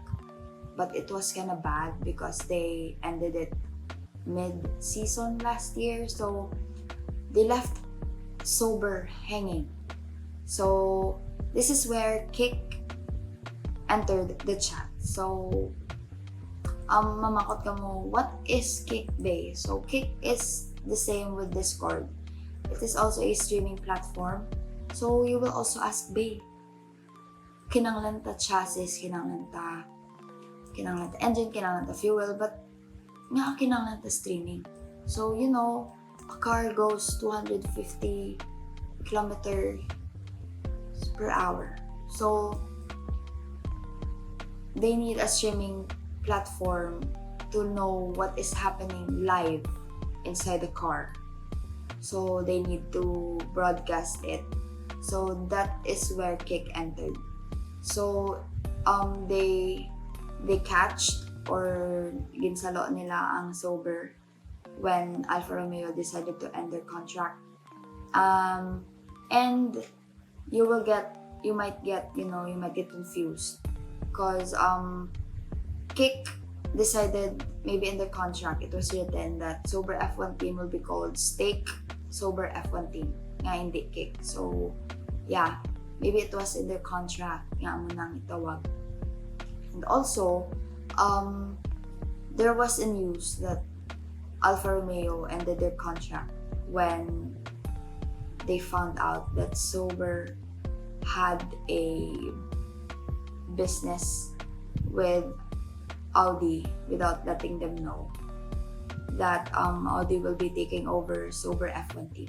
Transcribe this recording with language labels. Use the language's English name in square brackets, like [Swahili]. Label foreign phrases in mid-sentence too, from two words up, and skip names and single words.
[English] But it was kind of bad because they ended it mid-season last year, so they left Sober hanging. So this is where Kick entered the chat. [Cebuano] So mamakot ka mo, [English] what is Kick Bay? So Kick is the same with Discord. It is also a streaming platform. So you will also ask, Bay, [Cebuano] kinanglan ta chassis, kinanglan ta engine, kinanglan ta fuel, [English] but [Cebuano] nga kinanglan ta streaming. [English] So a car goes 250 kilometers per hour. So they need a streaming platform to know what is happening live inside the car. So they need to broadcast it. So that is where Kick entered. So they catched or [Cebuano] ginsalo nila ang [English] Sober when Alfa Romeo decided to end their contract. And you might get confused because Kick decided, maybe in the contract it was written that Sober F1 team will be called Stake Sober F1 team, [Cebuano] nga hindi Kick. [English] So yeah, maybe it was in their contract [Cebuano] nga mo nang itawag. [English] And also there was a news that Alfa Romeo ended their contract when they found out that Sober had a business with Audi without letting them know that Audi will be taking over Sober F1 team.